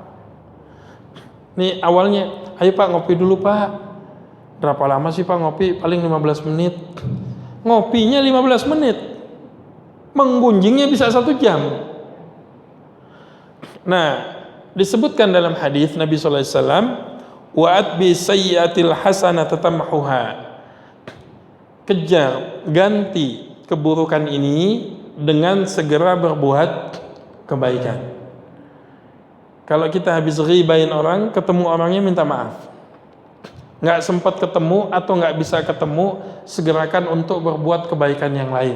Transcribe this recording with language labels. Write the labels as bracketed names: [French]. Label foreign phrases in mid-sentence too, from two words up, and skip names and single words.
[Indonesian] Nih awalnya, ayo Pak ngopi dulu Pak. Berapa lama sih Pak ngopi? Paling 15 menit. Ngopinya 15 menit. Menggunjingnya bisa 1 jam. Nah, disebutkan dalam hadis Nabi [Arabic] صلى الله عليه وسلم, وأتبع السيئة الحسنة تمحها. [Indonesian] Kejar, ganti keburukan ini dengan segera berbuat kebaikan. Kalau kita habis ghibain orang, ketemu orangnya minta maaf. Nggak sempat ketemu atau nggak bisa ketemu, segerakan untuk berbuat kebaikan yang lain.